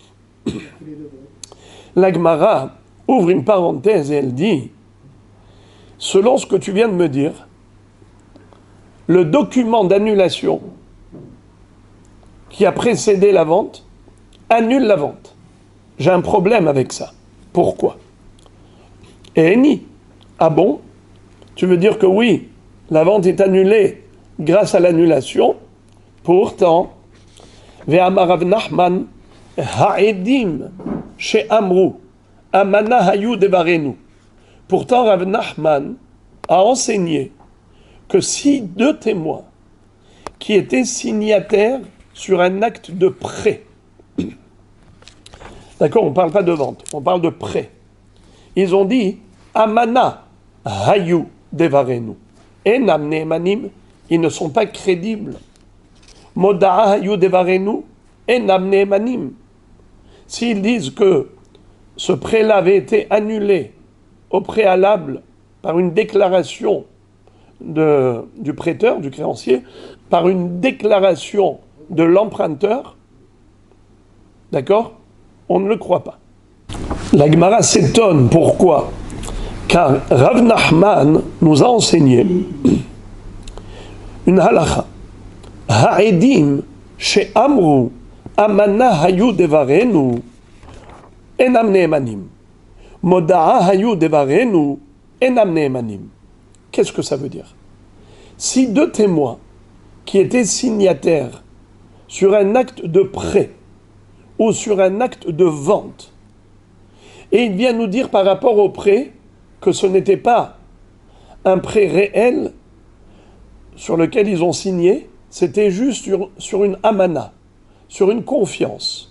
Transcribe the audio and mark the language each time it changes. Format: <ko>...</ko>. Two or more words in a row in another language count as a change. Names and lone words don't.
<fr>La Gemara ouvre une parenthèse et elle dit, selon ce que tu viens de me dire, le document d'annulation qui a précédé la vente annule la vente. J'ai un problème avec ça. Pourquoi? Eni, ah bon? Tu veux dire que oui, la vente est annulée grâce à l'annulation, pourtant,</fr> <he>ואמר רב נחמן, העדים שאמרו, אמנה היו דברינו.</he> <fr>Pourtant, Rav Nachman a enseigné que si deux témoins qui étaient signataires sur un acte de prêt, d'accord, on ne parle pas de vente, on parle de prêt, ils ont dit</fr> <he>אמנה היו דברינו, אינם נאמנים,</he> <fr>ils ne sont pas crédibles.</fr> <he>מודעא היו דברינו, אינם נאמנים.</he> <fr>S'ils disent que ce prêt-là avait été annulé au préalable par une déclaration du prêteur, du créancier, par une déclaration de l'emprunteur, d'accord? On ne le croit pas. La Gemara s'étonne. Pourquoi? Car Rav Nachman nous a enseigné une halakha.</fr> <he>העדים שאמרו אמנה היו דברינו אינם נאמנים. מודעא היו דברינו אינם נאמנים.</he> <fr>Qu'est-ce que ça veut dire? Si deux témoins qui étaient signataires sur un acte de prêt ou sur un acte de vente. Et il vient nous dire par rapport au prêt que ce n'était pas un prêt réel sur lequel ils ont signé, c'était juste sur une amana, sur une confiance.</fr>